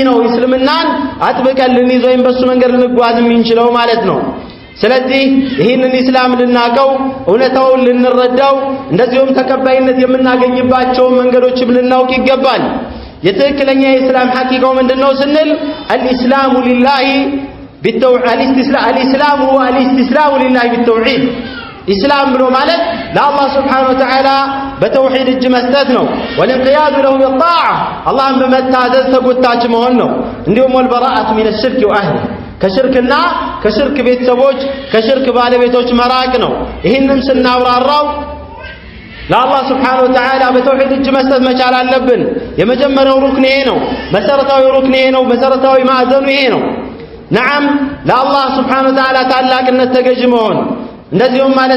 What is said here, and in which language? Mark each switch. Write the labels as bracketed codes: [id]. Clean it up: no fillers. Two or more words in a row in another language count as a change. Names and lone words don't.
[am] ነው እስልምናን አጥብቀን ልንይዝ ወይም በሱ መንገድ ልንጓዝ የምንችለው ማለት ነው። ስለዚህ ይህንን ኢስላም ልናቀው፣ እውነታውን ልንረዳው፣ እንደዚሁም ተቀባይነት የምናገኝባቸውን መንገዶችም ልናውቅ ይገባል። የትክክለኛ የእስላም ሐቂቃው ምንድነው ስንል [ar] الإسلام لله بالتوحيد፣ الإسلام والاستسلام لله بالتوحيد፣ [am] ኢስላም ብሎ ማለት ለአላህ [ar] سبحانه وتعالى [am] በተውሂድ እጅ መስጠት ነው [ar] والانقياد له بالطاعة [am] አላህን በመታዘዝ ተጎታች መሆን ነው እንዲሁም [ar] والبراءة من الشرك وأهله [am] ከሽርክና ከሽርክ ቤተሰቦች ከሽርክ ባለቤቶች መራቅ ነው ይሄንን ስናብራራው ለአላህ [ar] سبحانه وتعالى [am] በተውሂድ እጅ መስጠት መቻል አለብን የመጀመሪያው ሩክን ይሄ ነው መሰረታዊ ሩክን ይሄ ነው መሰረታዊ ማዕዘኑ ይሄ ነው نعم ለአላህ [ar] سبحانه وتعالى [am] ታላቅነት ተገዥ መሆን እንደዚሁም ማለት